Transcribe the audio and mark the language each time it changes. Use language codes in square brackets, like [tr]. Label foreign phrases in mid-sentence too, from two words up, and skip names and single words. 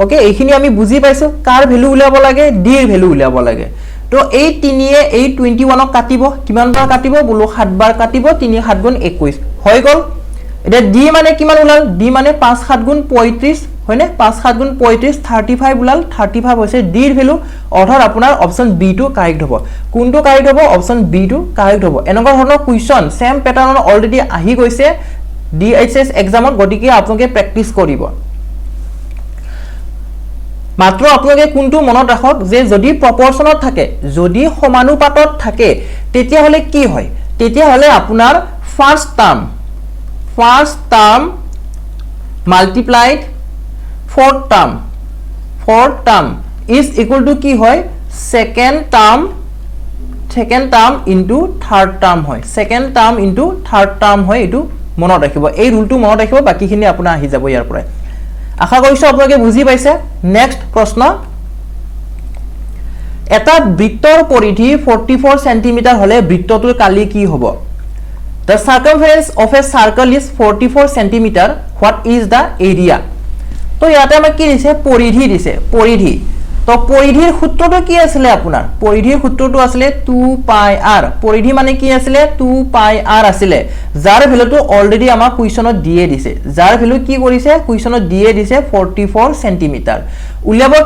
[as] ওকে এইখিনি আমি বুজি পাইছো কাৰ ভ্যালু উলিয়াব লাগে d ৰ ভ্যালু উলিয়াব লাগে তো এই 3 এ এই 21 ক কাটিব কিমান বাৰ কাটিব বলো 7 বাৰ কাটিব 3 7 গুণ 21 হৈ গল এটা d মানে কিমান উলাল d মানে 5 7 গুণ 35 হয়নে 5 7 গুণ 35 35 উলাল 35 হৈছে d ৰ ভ্যালু অৰ্থাৎ আপোনাৰ [en] option B [as] টো কাৰেক্ট হ'ব কোনটো কাৰেক্ট হ'ব [en] option B [as] টো কাৰেক্ট হ'ব এনেকুৱা ধৰণৰ [en] question same pattern already [as] আহি গৈছে [en] DHS exam [as] গটিকে আপোনালোকে প্ৰেক্টিস কৰিব মাত্ৰ আপোনালোকে কোনটো মনত ৰাখক যে যদি প্ৰপৰচনত থাকে যদি সমানুপাতত থাকে তেতিয়া হলে কি হয় তেতিয়া হলে আপোনাৰ [en] first term multiplied fourth term is equal to [as] কি হয় [en] second term into third term [as] হয় [en] second term into third term [as] হয় এটো মনত ৰাখিব এই ৰুলটো মনত ৰাখিব বাকিখিনি আপোনাৰ আহি যাব ইয়াৰ পৰা আশা কৰিছো আপোনালোকে বুজি পাইছে নেক্সট প্ৰশ্ন এটা বৃত্তৰ পৰিধি 44 সেন্টিমিটাৰ হলে বৃত্তটোৰ কালি কি হ'ব [en] The circumference of a circle is 44 centimeter. What is the area? [as] তো ইয়াতে আমাক কি দিছে পৰিধি দিছে পৰিধি তো পৰিধিৰ সূত্ৰটো কি আছিল আপোনাৰ পৰিধিৰ সূত্ৰটো আছিল 2 পাই r পৰিধি মানে কি আছিল 2 পাই r আছিল যাৰ ভ্যালুটো অলৰেডি আমাক কুৱেশ্যনত দিয়ে দিছে যাৰ ভ্যালু কি কৰিছে কুৱেশ্যনত দিয়ে দিছে 44 সেন্টিমিটাৰ উলিয়াব কি